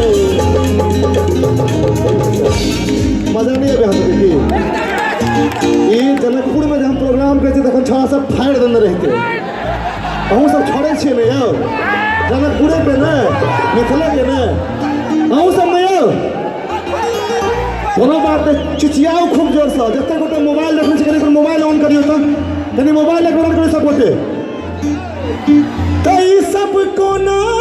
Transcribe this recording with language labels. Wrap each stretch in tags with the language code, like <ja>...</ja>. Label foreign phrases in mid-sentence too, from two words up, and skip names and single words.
<mai>मजा नहीं आवे हमके की ई जनकपुर में हम प्रोग्राम करे थे तखन छोड़ा सब फाड़ देने रहते, अहूँ सब छोड़े छियै ने यौ, जनकपुरे पे ने मिथिला के ने अहूँ सब में यौ, कोनो बात नहीं, चिचियाओ खूब जोर से, जते गोटे मोबाइल देखने से कनी</mai> <en>mobile on</en> <mai>करियो तो कनी</mai> <en>mobile on</en> <mai>करियो सब गोटे, तो ई सब कोना</mai>